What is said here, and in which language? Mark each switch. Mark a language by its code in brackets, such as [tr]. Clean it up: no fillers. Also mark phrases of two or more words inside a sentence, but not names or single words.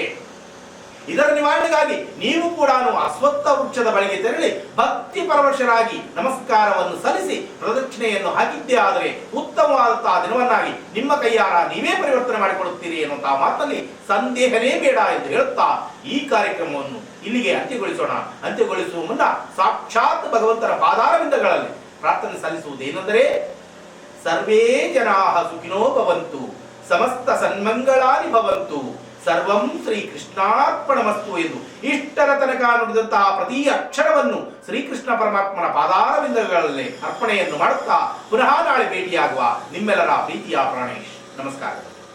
[kn] ಇದರ ನಿವಾರಣೆಗಾಗಿ ನೀವು ಕೂಡ ಅಶ್ವತ್ಥ ವೃಕ್ಷದ ಬಳಿಗೆ ತೆರಳಿ ಭಕ್ತಿ ಪರವಶರಾಗಿ ನಮಸ್ಕಾರವನ್ನು ಸಲ್ಲಿಸಿ ಪ್ರದಕ್ಷಿಣೆಯನ್ನು ಹಾಕಿದ್ದೇ ಆದರೆ ಉತ್ತಮವಾದಂತಹ ದಿನವನ್ನಾಗಿ ನಿಮ್ಮ ಕೈಯಾರ ನೀವೇ ಪರಿವರ್ತನೆ ಮಾಡಿಕೊಳ್ಳುತ್ತೀರಿ ಎನ್ನುವಂತಹ ಮಾತಲ್ಲಿ ಸಂದೇಹನೇ ಬೇಡ ಎಂದು ಹೇಳುತ್ತಾ ಈ ಕಾರ್ಯಕ್ರಮವನ್ನು ಇಲ್ಲಿಗೆ ಅಂತ್ಯಗೊಳಿಸುವ ಮುನ್ನ ಸಾಕ್ಷಾತ್ ಭಗವಂತನ ಪಾದಾರವಿಂದಗಳಲ್ಲಿ ಪ್ರಾರ್ಥನೆ ಸಲ್ಲಿಸುವುದೇನೆಂದರೆ [sa] ಸರ್ವೇ ಜನಾಃ ಸುಖಿನೋ ಭವಂತು, ಸಮಸ್ತ ಸನ್ಮಂಗಳಾನಿ ಭವಂತು, ಸರ್ವಂ ಶ್ರೀ ಕೃಷ್ಣಾರ್ಪಣಮಸ್ತು [kn] ಎಂದು ಇಷ್ಟರ ತನಕ ನುಡಿದಂತಹ ಪ್ರತಿ ಅಕ್ಷರವನ್ನು ಶ್ರೀಕೃಷ್ಣ ಪರಮಾತ್ಮನ ಪಾದಾರವಿಂದಗಳಲ್ಲೇ ಅರ್ಪಣೆಯನ್ನು ಮಾಡುತ್ತಾ ಪುನಃ ನಾಳೆ ಭೇಟಿಯಾಗುವ ನಿಮ್ಮೆಲ್ಲರ ಪ್ರೀತಿಯ ಪ್ರಾಣೇಶ್. ನಮಸ್ಕಾರ.